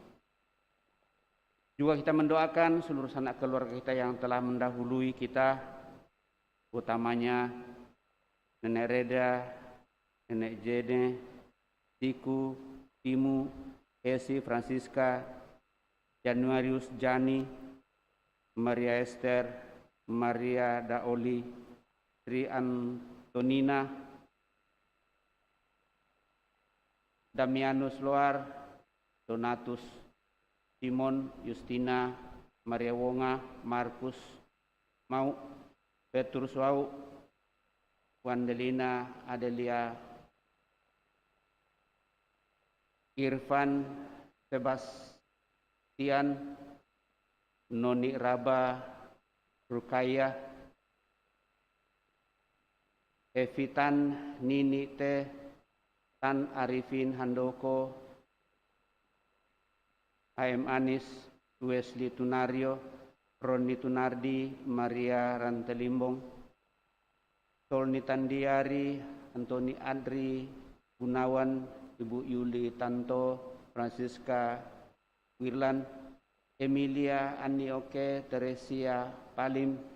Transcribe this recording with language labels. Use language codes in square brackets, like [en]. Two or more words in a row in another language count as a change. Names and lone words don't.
[id] Juga kita mendoakan seluruh sanak keluarga kita yang telah mendahului kita, utamanya Nenek Reda, Nenek Jene, Tiku, Timu, Esi, Francisca, Januarius, Jani, Maria Esther, Maria Daoli, Tri Antonina, Damianus Loar, Donatus, Simon, Justina, Maria Wonga, Markus, Mau, Petrus Wau, Wandelina, Adelia, Irfan, Sebastian, Noni Raba, Rukaya, Evitan, Nini Teh, Tan Arifin Handoko, AM Anis, Wesley Tunario, Roni Tunardi, Maria Rantelimbong, Tolni Tandiari, Antoni Adri, Gunawan, Ibu Yuli Tanto, Francisca Wirlan, Emilia Anioke, Teresia Palim,